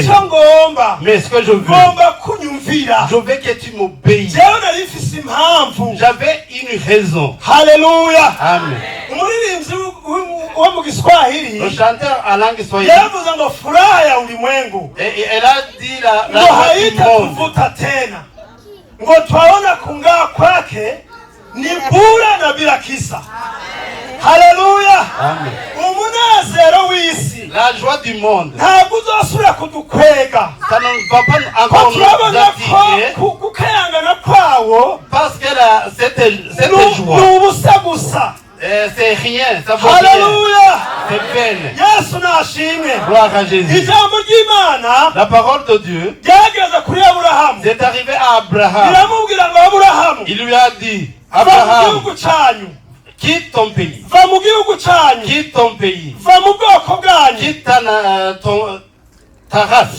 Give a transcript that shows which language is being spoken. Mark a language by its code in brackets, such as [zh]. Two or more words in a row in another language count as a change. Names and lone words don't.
[fr] Mais ce que je veux que tu m'obéisses. J'avais une raison. Alléluia. Amen. Le chanteur en langue swahili, et elle a dit la joie du monde. [rn] Haleluya. Amen. Umunezero w'isi, [fr] la joie du monde, [rn] ntabwo uzosubira kudukwega. [fr] Ça ne va pas encore nous attirer. [rn] Kukayangana kwawo, [fr] parce que cette joie, [rn] n'ubusa gusa. [fr] C'est rien, ça vaut rien. C'est peine. [rn] Yesu nashimwe. [fr] Gloire à Jésus. [rn] Ijambo ry'Imana, [fr] la parole de Dieu, c'est arrivé à Abraham. Il lui a dit, Abraham, quitte ton pays. Quitte ton pays. Quitte ta race.